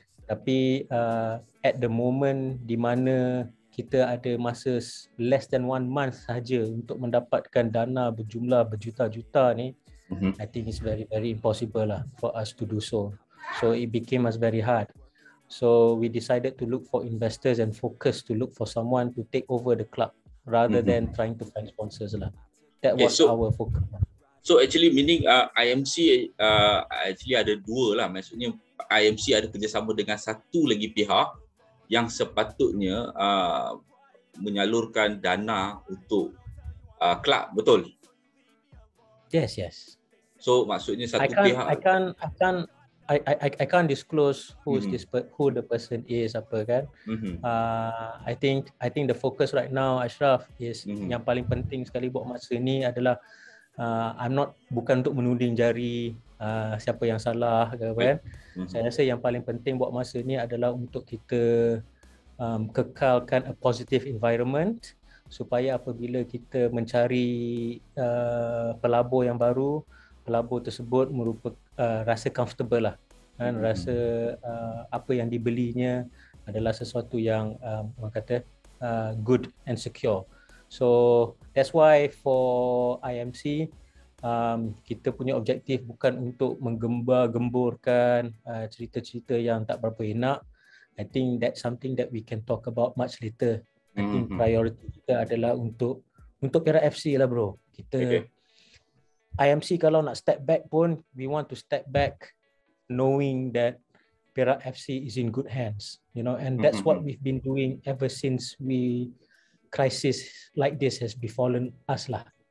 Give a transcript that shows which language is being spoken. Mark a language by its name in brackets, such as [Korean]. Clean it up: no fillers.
[Malay] Tapi [English] at the moment [Malay] di mana kita ada masa [English] less than 1 month [Malay] sahaja untuk mendapatkan dana berjumlah berjuta-juta ni, [English] I think it's very impossible [Malay] lah [English] for us to do so. So it became us very hard. So we decided to look for investors and focus to look for someone to take over the club rather than trying to find sponsors [Malay] lah. [English] That was our focus. So actually meaning [Malay] IMC [English] actually [Malay] ada dua lah, maksudnya IMC ada kerjasama dengan satu lagi pihak yang sepatutnya menyalurkan dana untuk kelab, betul? [English] Yes. So [Malay] maksudnya satu pihak. [English] I can't disclose who the person is, [Malay] apa kan. [English] I think the focus right now, [Malay] Ashraf, is yang paling penting sekali buat masa ni adalah bukan untuk menuding jari siapa yang salah ke kan. Saya rasa yang paling penting buat masa ni adalah untuk kita kekalkan [English] a positive environment, [Malay] supaya apabila kita mencari pelabur yang baru, pelabur tersebut merupakan rasa comfortable lah kan, rasa apa yang dibelinya adalah sesuatu yang orang kata [English] good and secure. So that's why for [Malay] IMC kita punya objektif bukan untuk menggembar-gemburkan cerita-cerita yang tak berapa enak. [English] I think that's something that we can talk about much later. I think priority [Malay] kita adalah untuk Perak FC lah bro. Kita IMC kalau nak [English] step back [Malay] pun, [English] we want to step back knowing that Perak FC is in good hands, you know, and that's what we've been doing ever since crisis like this has befallen us [Malay] lah.